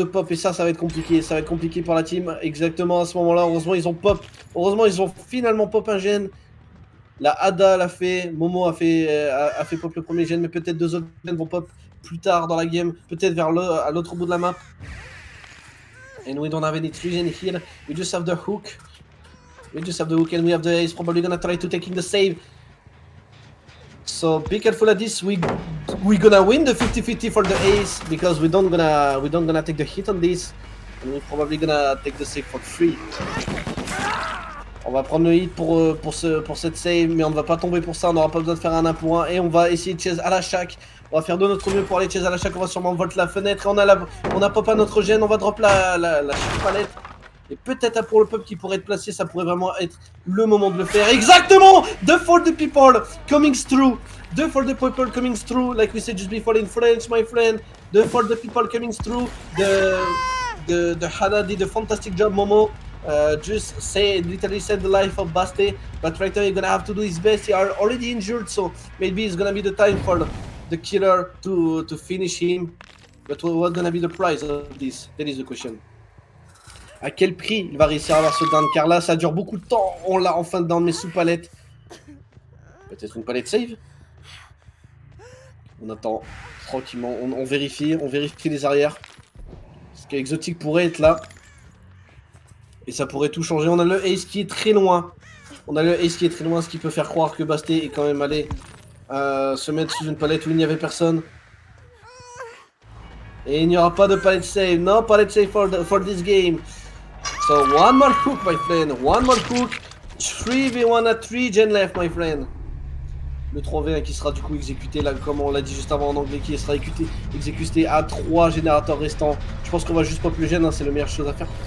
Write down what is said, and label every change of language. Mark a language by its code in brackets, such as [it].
[fr] Et ça va être compliqué. Ça va être compliqué pour la team. Exactement à ce moment-là. Heureusement ils ont pop. Heureusement ils ont finalement pop un gène. La Ada l'a fait. Momo a fait pop le premier gène. Mais peut-être 2 autres gènes vont pop plus tard dans la game. Peut-être à l'autre bout de la map. [en] And we don't have any trees in here. We just have the hook. And we have the ace. Probably gonna try to taking the save. So be careful at this. We're gonna win the 50-50 for the ace because we don't gonna take the hit on this. And we're probably gonna take the save for free. [fr] On va prendre le hit pour cette save, mais on ne va pas tomber pour ça. On n'aura pas besoin de faire un 1 pour 1 et on va essayer de chase à la chaque. On va faire de notre mieux pour aller chase à la chaque. On va sûrement volte la fenêtre et on a pop à notre gène. On va drop la palette. Et peut-être pour le pop qui pourrait être placé, ça pourrait vraiment être le moment de le faire. Exactement! [en] For the people coming through. For the people coming through. Like we said just before in French, my friend. For the people coming through. The Hana did a fantastic job, Momo. Literally saved the life of Basté. But right now he's gonna have to do his best. He are already injured, so maybe it's gonna be the time for the killer to finish him. But what's gonna be the price of this? That is the question. [fr] À quel prix il va réussir à avoir ce down? Car là, ça dure beaucoup de temps. On l'a enfin down, mais sous palette. Peut-être une palette save. On attend tranquillement. On vérifie les arrières. Parce qu'Exotic pourrait être là. Et ça pourrait tout changer. On a le ace qui est très loin. Ce qui peut faire croire que Basté est quand même allé se mettre sous une palette où il n'y avait personne. Et il n'y aura pas de palette save. [en] No palette save for this game. So one more hook, my friend. 3v1 at 3 gen left, my friend. [fr] Le 3v1 qui sera du coup exécuté, là, comme on l'a dit juste avant en anglais, qui sera exécuté à 3 générateurs restants. Je pense qu'on va juste pop le gène, hein, c'est la meilleure chose à faire.